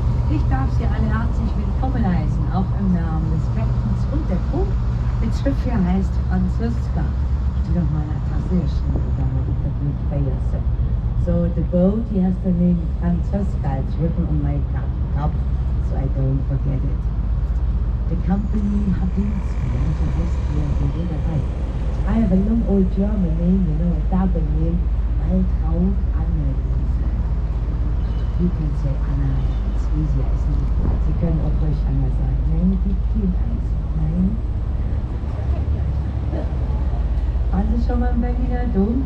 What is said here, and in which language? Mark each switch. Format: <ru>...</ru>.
<de>Ich darf Sie alle herzlich willkommen heißen, auch im Namen des Captains und der Crew. Das Schiff hier heißt Franziska. Ich will noch mal eine Tasse geschrieben, damit ich das nicht vergesse.</de> <en>So, the boat, he has the name Franziska. It's written on my cup, so I don't forget it. The company</en> <de>Habinski, so heißt hier die Reederei.</de> <en>I have a long old German name, you know, a double name, Waltraud Anneliese. You can say Anna, it's easier, isn't it?</en> <de>Sie können auch ruhig Anna sagen. Nein, die Kind Eis. Nein. Waren Sie schon mal im Berliner Dom?</de>